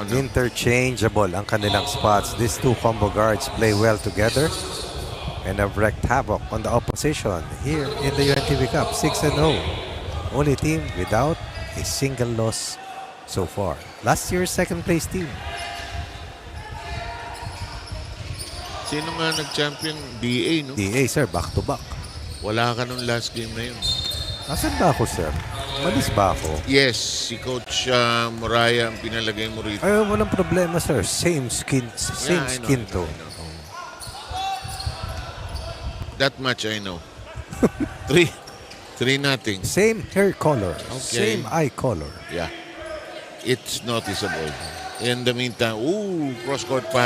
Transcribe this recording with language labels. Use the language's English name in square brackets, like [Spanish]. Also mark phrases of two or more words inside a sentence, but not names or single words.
[Filipino] Interchangeable ang kanilang spots. [English] These two combo guards play well together and have wreaked havoc on the opposition here in the UNTV Cup. 6-0. Only team without a single loss so far. Last year's second place team. [Filipino] Sino nga nag-champion? DA, no? DA, sir, [English] back to back. [Filipino] Wala ka nung last game na yun. Nasaan ba ako, sir? Malis ba ako? Yes, si Coach Moraya ang pinalagay mo rito. Ay, walang problema, sir. [English] Same skin to. That much I know. 3-0. Same hair color, Okay. same eye color. Yeah. It's noticeable. In the meantime, cross-court pass.